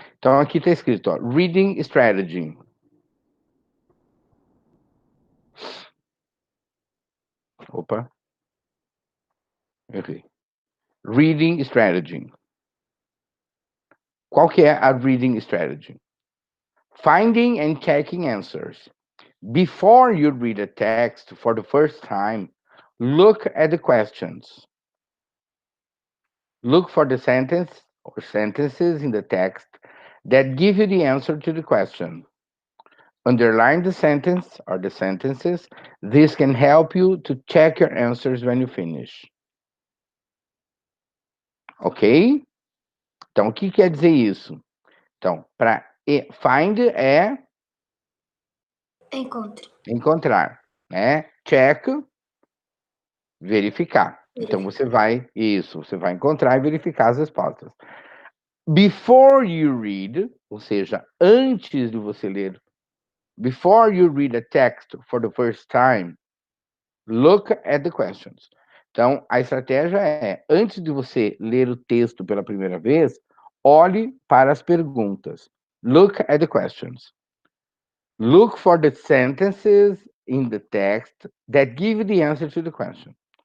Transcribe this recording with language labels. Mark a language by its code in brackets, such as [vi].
[pt] Então, aqui está escrito, ó, Reading Strategy. Opa, errei. Reading Strategy. Qual que é a reading strategy? [en] Finding and checking answers. Before you read a text for the first time, look at the questions. Look for the sentence or sentences in the text that give you the answer to the question. Underline the sentence or the sentences. This can help you to check your answers when you finish. Ok? [pt] Então, o que quer dizer isso? Então, para find é encontrar, né? Check, verificar. Então, você vai encontrar e verificar as respostas. [en] Before you read, [pt] ou seja, antes de você ler, [en] before you read a text for the first time, look at the questions. [pt] Então, a estratégia é, antes de você ler o texto pela primeira vez, olhe para as perguntas. [en] Look at the questions. Look for the sentences in the text that give you the answer to the question.